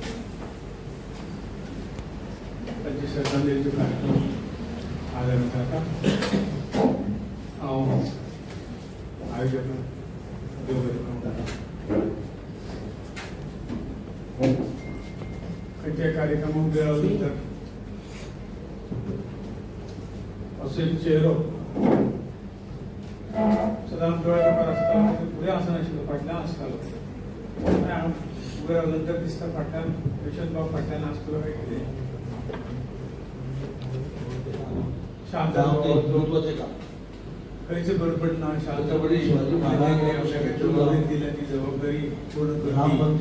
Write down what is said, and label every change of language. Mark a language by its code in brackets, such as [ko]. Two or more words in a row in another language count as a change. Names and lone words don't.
[kok] त्यांची श्रद्धांजलीचे कार्यक्रम आयोजित करता आयोजक खंयच्याय कार्यक्रमाक वेळ आली तर असेल चेहरो सदांच दोळ्या मुखार आसतालो, फुडें आसनाशिल्लो, फाटल्यान आसतालो. उबे रावल्यानंतर दिसता फाटल्यान यशवंतराव फाटल्यान आसतलो काय कितें. शांत खंयच गडबड ना, शांतपणे आपल्याकडे जबाबदारी दिल्या ती जबाबदारी पूर्ण करची.